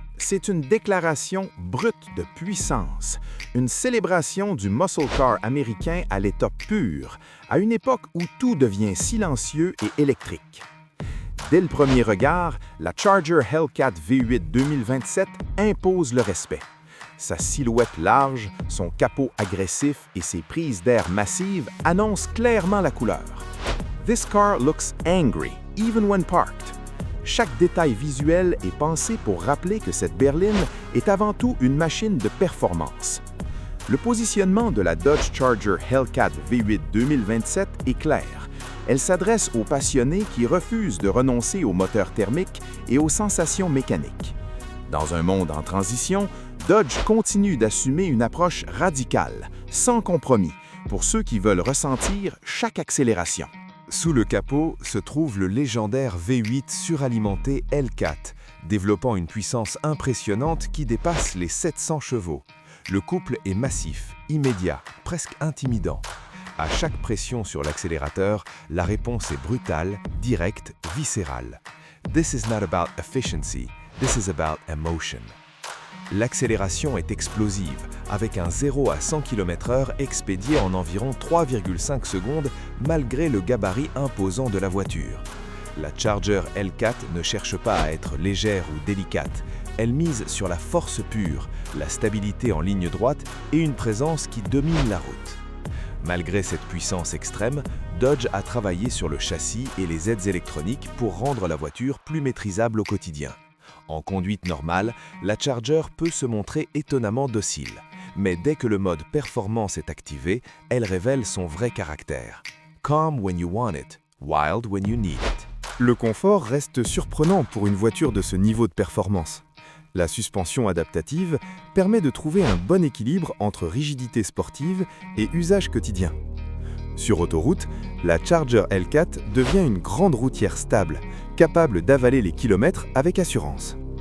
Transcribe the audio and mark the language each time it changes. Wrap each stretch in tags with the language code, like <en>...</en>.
<fr>C'est une déclaration brute de puissance, une célébration du muscle car américain à l'état pur, à une époque où tout devient silencieux et électrique. Dès le premier regard, la Charger Hellcat V8 2027 impose le respect. Sa silhouette large, son capot agressif et ses prises d'air massives annoncent clairement la couleur.</fr> <en>This car looks angry, even when parked.</en> <fr>Chaque détail visuel est pensé pour rappeler que cette berline est avant tout une machine de performance. Le positionnement de la Dodge Charger Hellcat V8 2027 est clair. Elle s'adresse aux passionnés qui refusent de renoncer aux moteurs thermiques et aux sensations mécaniques. Dans un monde en transition, Dodge continue d'assumer une approche radicale, sans compromis, pour ceux qui veulent ressentir chaque accélération. Sous le capot se trouve le légendaire V8 suralimenté Hellcat, développant une puissance impressionnante qui dépasse les 700 chevaux. Le couple est massif, immédiat, presque intimidant. À chaque pression sur l'accélérateur, la réponse est brutale, directe, viscérale.</fr> <en>This is not about efficiency, this is about emotion.</en> <fr>L'accélération est explosive, avec un 0 à 100 km/h expédié en environ 3,5 secondes malgré le gabarit imposant de la voiture. La Charger Hellcat ne cherche pas à être légère ou délicate, elle mise sur la force pure, la stabilité en ligne droite et une présence qui domine la route. Malgré cette puissance extrême, Dodge a travaillé sur le châssis et les aides électroniques pour rendre la voiture plus maîtrisable au quotidien. En conduite normale, la Charger peut se montrer étonnamment docile. Mais dès que le mode performance est activé, elle révèle son vrai caractère.</fr> <en>Calm when you want it, wild when you need it.</en> <fr>Le confort reste surprenant pour une voiture de ce niveau de performance. La suspension adaptative permet de trouver un bon équilibre entre rigidité sportive et usage quotidien. Sur autoroute, la Charger Hellcat devient une grande routière stable, capable d'avaler les kilomètres avec assurance.</fr>